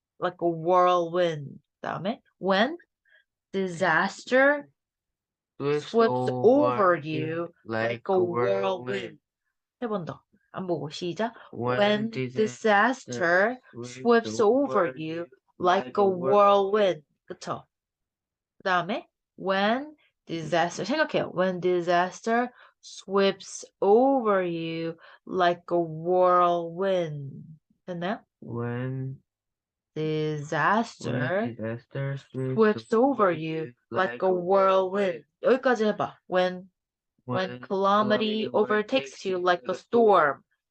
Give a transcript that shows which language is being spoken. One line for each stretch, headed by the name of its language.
English: Like a whirlwind.
Korean: 다음에
English: when disaster sweeps over you like a whirlwind.
Korean: 세 번 더. 안 보고 시작.
English: When disaster sweeps over you like a whirlwind.
Korean: 그쵸? 그 다음에
English: when disaster
Korean: 생각해요.
English: When disaster sweeps over you like a whirlwind.
Korean: 됐나요?
English: When Disaster disaster sweeps over you like a whirlwind.
Korean: 여기까지 해봐.
English: When calamity overtakes you like a storm.